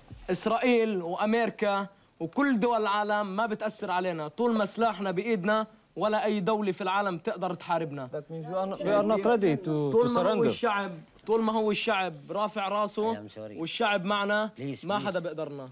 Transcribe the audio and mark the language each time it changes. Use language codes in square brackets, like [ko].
[ar] اسرائيل وامريكا وكل دول العالم ما بتأثر علينا طول ما سلاحنا بايدنا ولا اي دولة في العالم تقدر تحاربنا. [en] That means we are not ready to surrender. [ar] طول ما هو الشعب رافع راسه والشعب معنا ما حدا بيقدرنا.